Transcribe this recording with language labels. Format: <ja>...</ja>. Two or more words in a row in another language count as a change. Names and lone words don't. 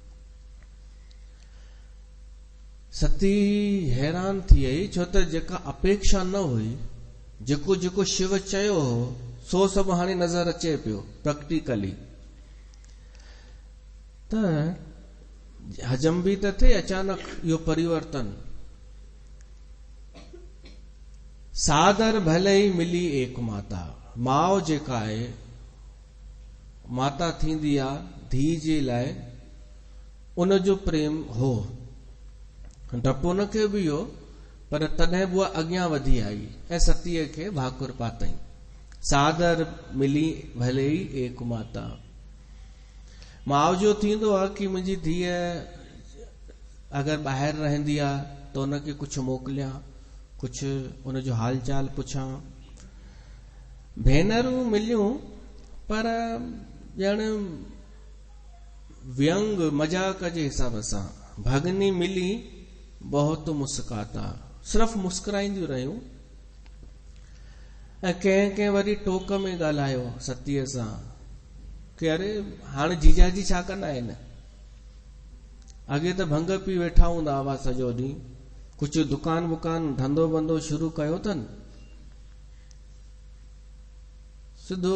<sd>सती हैरान थी वई, छो त जेका अपेक्षा न हुई, जेको जेको शिव चयो हो सो सभु हाणे नज़र अचे पियो प्रैक्टिकली। त हजम बि त थिए अचानक इहो परिवर्तन।</sd> <awa>सादर भले ई मिली एक माता,</awa> <sd>माउ जेका आहे माता थींदी आहे धी जे लाइ, उन जो प्रेम हो, डपु उनखे बि हो, पर तॾहिं बि उहा अॻियां वधी आई ऐं सतीअ खे भाकुर पातई।</sd> <awa>सादर मिली भले ई एक माता।</awa> <sd>माउ जो थींदो आहे कि मुंहिंजी धीअ अगरि ॿाहिरि रहंदी आहे त उनखे कुझु मोकिलियां, कुझु उनजो हाल चाल पुछां। भेनरूं मिलियूं पर ॼण व्यंग मजाक जे हिसाब सां।</sd> <awa>भगनी मिली बहुत मुस्काता,</awa> <sd>सिर्फ़ मुस्कुराईंदियूं रहियूं। ऐं कंहिं कंहिं वरी टोक में ॻाल्हायो सतीअ सां कि अरे हाणे जीजाजी छा कंदा आहिनि? अॻे त भंग पी वेठा हूंदा हुआ सॼो ॾींहुं, कुझु दुकान वुकान धंधो बंधो शुरू कयो अथनि सिधो।</sd>